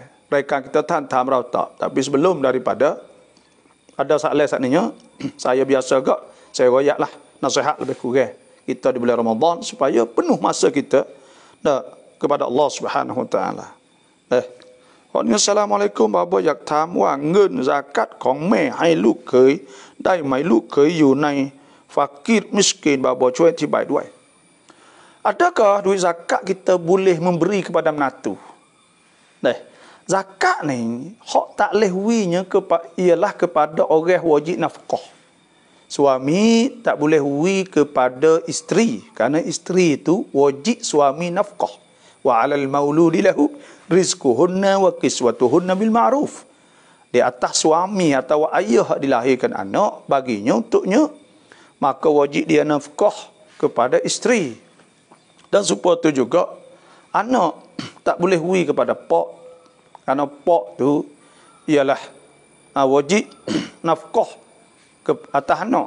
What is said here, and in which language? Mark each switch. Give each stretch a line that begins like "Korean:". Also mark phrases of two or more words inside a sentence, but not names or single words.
Malay: Mereka kita tahan merautak. Tapi sebelum daripada ada soalan saat ni, saya biasa agak saya royak lah nasihat lebih kurang kita di bulan Ramadan supaya penuh masa kita kepada Allah
Arabic: سبحانه وتعالى.
Thai: Assalamualaikum บาบ่อยากถามว่าเงินซะกัตของแม่ให้ลูกเขยได้ไหมลูกเขยอยู่ในฟากีรมิสกิน บาบ่ช่วยอธิบายด้วย
Malay: Adakah duit zakat kita boleh memberi kepada menantu? Zakat ni hak tak boleh winya ialah kepada orang wajib nafkah. Suami tak boleh wi kepada isteri, kerana isteri itu wajib suami nafkah.
Arabic: وعلى المولود له رزقهن وكسوتهن بالمعروف.
Malay: Di atas suami atau ayah dilahirkan anak, baginya untuknya, maka wajib dia nafkah kepada isteri. Dan supaya tu juga anak tak boleh wi kepada pak, kerana pak tu ialah wajib nafkah ke atas anak.